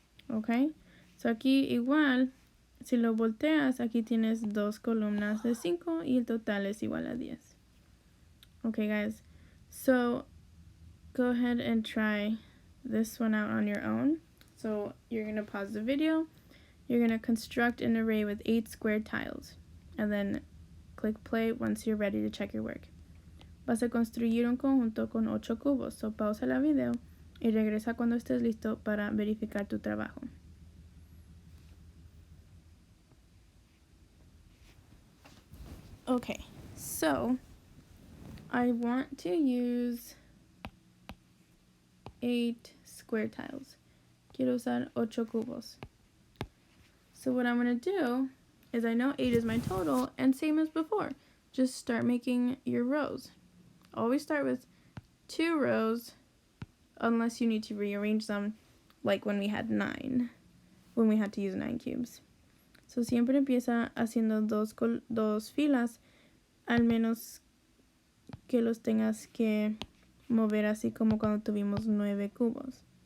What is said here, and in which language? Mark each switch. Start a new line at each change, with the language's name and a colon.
Spanish: Okay, so aquí igual, si lo volteas, aquí tienes 2 columnas de 5 y el total es igual a 10.
English: Okay, guys, so go ahead and try this one out on your own. So you're going to pause the video. You're going to construct an array with 8 square tiles. And then click play once you're ready to check your work.
Spanish: Vas a construir un conjunto con 8 cubos. So pausa la video y regresa cuando estés listo para verificar tu trabajo.
English: Okay, so I want to use 8 square tiles.
Spanish: Quiero usar 8 cubos.
English: So what I'm going to do is, I know 8 is my total, and same as before, just start making your rows. Always start with 2 rows unless you need to rearrange them, like when we had 9, when we had to use 9 cubes.
Spanish: So siempre empieza haciendo dos filas, al menos que los tengas que mover así como cuando tuvimos 9 cubos.